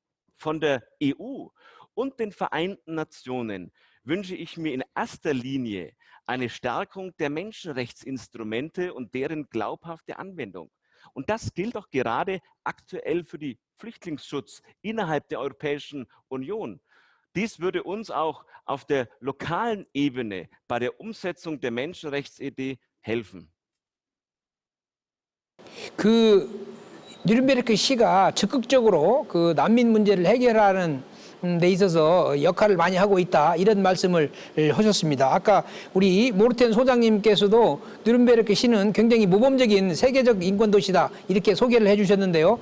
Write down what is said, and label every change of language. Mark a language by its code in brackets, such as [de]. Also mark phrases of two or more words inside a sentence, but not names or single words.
[de] Von der EU und den Vereinten Nationen wünsche ich mir in erster Linie eine Stärkung der Menschenrechtsinstrumente und deren glaubhafte Anwendung. Und das gilt auch gerade aktuell für den Flüchtlingsschutz innerhalb der Europäischen Union. Dies würde uns auch auf der lokalen Ebene bei der Umsetzung der Menschenrechtsidee helfen. [ko] 누른베르크 시가 적극적으로 난민 문제를 해결하는 데 있어서 역할을 많이 하고 있다, 이런 말씀을 하셨습니다. 아까 우리 모르텐 소장님께서도 누른베르크 시는 굉장히 모범적인 세계적 인권도시다 이렇게 소개를 해주셨는데요.